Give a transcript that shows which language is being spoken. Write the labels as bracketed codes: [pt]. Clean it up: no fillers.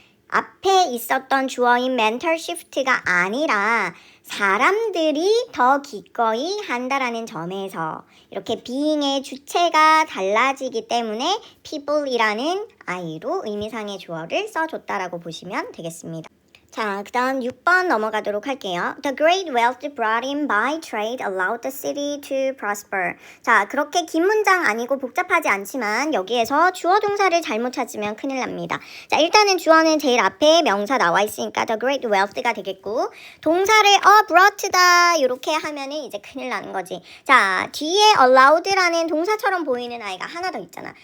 [ko] 앞에 있었던 주어인 mental shift가 아니라 사람들이 더 기꺼이 한다라는 점에서 이렇게 being의 주체가 달라지기 때문에 people이라는 아이로 의미상의 주어를 써줬다라고 보시면 되겠습니다. 자, 그 다음 6번 넘어가도록 할게요. [en] The great wealth brought in by trade allowed the city to prosper. [ko] 자, 그렇게 긴 문장 아니고 복잡하지 않지만 여기에서 주어 동사를 잘못 찾으면 큰일 납니다. 자, 일단은 주어는 제일 앞에 명사 나와 있으니까 [en] the great wealth [ko] 가 되겠고 동사를 brought다 이렇게 하면은 이제 큰일 나는 거지. 자, 뒤에 allowed라는 동사처럼 보이는 아이가 하나 더 있잖아.